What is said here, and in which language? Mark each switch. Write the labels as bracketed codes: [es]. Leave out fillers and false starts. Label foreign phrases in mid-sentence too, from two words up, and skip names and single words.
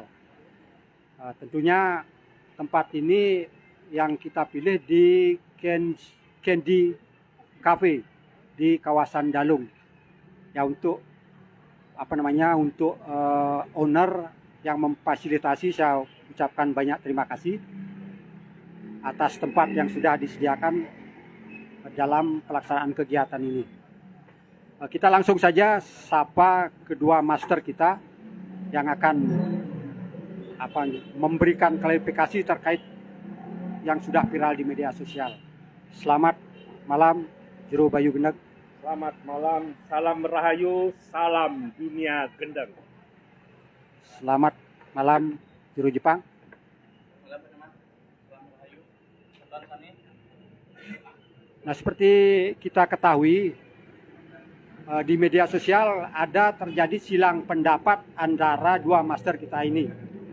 [id] Tentunya tempat ini yang kita pilih di Candy Cafe di kawasan Dalung, ya, untuk owner yang memfasilitasi, saya ucapkan banyak terima kasih atas tempat yang sudah disediakan dalam pelaksanaan kegiatan ini. Kita langsung saja sapa kedua master kita yang akan memberikan klarifikasi terkait yang sudah viral di media sosial. Selamat malam, Jero Bayu Gendeng. Selamat malam, salam rahayu, salam dunia gendeng. Selamat malam, Jero Jepang. Nah, seperti kita ketahui, di media sosial ada terjadi silang pendapat antara dua master kita ini.